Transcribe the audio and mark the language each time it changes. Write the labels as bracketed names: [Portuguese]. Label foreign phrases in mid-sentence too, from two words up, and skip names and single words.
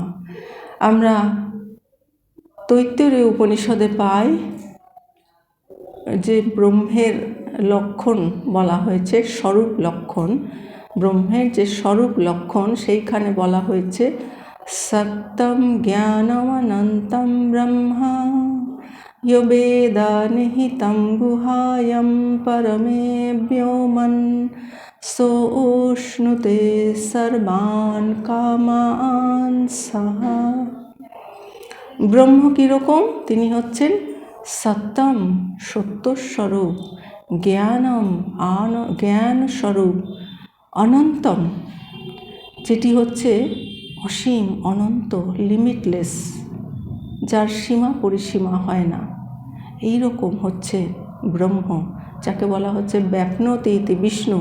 [Bangla] আমরা তৈত্তরীয় উপনিষদে পাই যে ব্রহ্মের লক্ষণ বলা হয়েছে, স্বরূপ লক্ষণ, ব্রহ্মের যে স্বরূপ লক্ষণ সেইখানে বলা হয়েছে [Sanskrit] সত্যম জ্ঞানমনন্তম ব্রহ্মা यो वेदा निहितं गुहायां परमे व्योमन् सोऽश्नुते सर्वान् कामान् सः। [Bangla] ব্রহ্ম কীরকম? তিনি হচ্ছেন সত্যম, সত্যস্বরূপ, জ্ঞানম, জ্ঞান স্বরূপ, অনন্তম, যেটি হচ্ছে অসীম, অনন্ত, লিমিটলেস, যার সীমা পরিসীমা হয় না, এই রকম হচ্ছে ব্রহ্ম, যাকে বলা হচ্ছে [Sanskrit] ব্যাপ্নোতি ইতি বিষ্ণু।